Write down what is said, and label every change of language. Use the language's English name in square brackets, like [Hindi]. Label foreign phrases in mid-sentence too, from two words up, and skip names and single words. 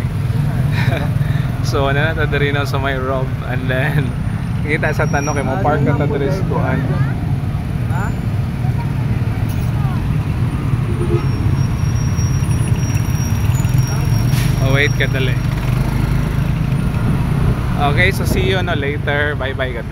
[Cebuano] So, nanata diri na sa may Rob and then kita sa tanong kay mo park ka ta diri sa kuan. Oh, wait ka dali. [English] Okay, so see you no later. Bye bye, God bless.